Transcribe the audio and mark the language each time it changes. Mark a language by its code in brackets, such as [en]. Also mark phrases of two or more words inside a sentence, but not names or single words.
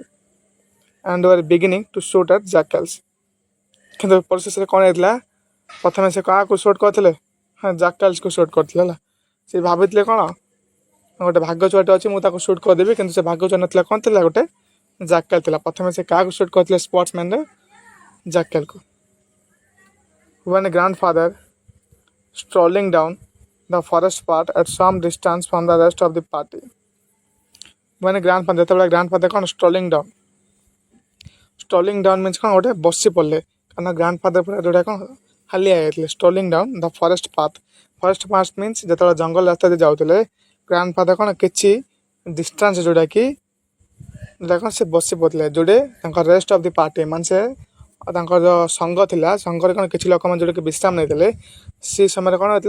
[en] And were beginning to shoot at jackals. [or] କିନ୍ତୁ ପରିଶେଷରେ କ'ଣ ହେଇଥିଲା? ପ୍ରଥମେ ସେ କାହାକୁ ସୁଟ୍ କରିଥିଲେ? ହଁ, ଜାକାଲ୍ସକୁ ସୁଟ୍ କରିଥିଲେ ହେଲା। ସେ ଭାବିଥିଲେ କ'ଣ, ଗୋଟେ ଭାଗ ଛୁଆଟେ ଅଛି, ମୁଁ ତାକୁ ସୁଟ୍ କରିଦେବି, କିନ୍ତୁ ସେ ଭାଗ ଛୁଆ ନଥିଲା। କ'ଣ ଥିଲା? ଗୋଟେ ଜାକାଲ୍ ଥିଲା। ପ୍ରଥମେ ସେ କାହାକୁ ସୁଟ୍ କରିଥିଲେ? ସ୍ପୋର୍ଟସମ୍ୟାନ୍ରେ ଜାକାଲ୍କୁ। [en] When grandfather strolling down the forest path at some distance from the rest of the party. When grandfather, ଯେତେବେଳେ grandfather କ'ଣ strolling down means କ'ଣ? [or] ଗୋଟେ ବସି ପଡ଼ିଲେ, କାରଣ ଗ୍ରାଣ୍ଡଫାଦର ପୁରା ଯେଉଁଟା କ'ଣ ହାଲିଆ ହେଇଯାଇଥିଲେ। [en] Strolling down the forest path. Forest path means [or] ଯେତେବେଳେ ଜଙ୍ଗଲ ରାସ୍ତାରେ ଯାଉଥିଲେ, ଗ୍ରାଣ୍ଡଫାଦର କ'ଣ କିଛି ଡିଷ୍ଟାନ୍ସ ଯେଉଁଟାକି କ'ଣ ସେ ବସି ପଡ଼ିଥିଲେ, ଯେଉଁଠି ତାଙ୍କ [en] rest of the party, [or] ମାନେ ସେ ତାଙ୍କର ଯେଉଁ ସଂଘ ଥିଲା, ସଂଘରେ କ'ଣ କିଛି ଲୋକମାନେ ଯେଉଁଟାକି ବିଶ୍ରାମ ନେଇଥିଲେ, ସେ ସମୟରେ କ'ଣ ହେଇଥିଲା?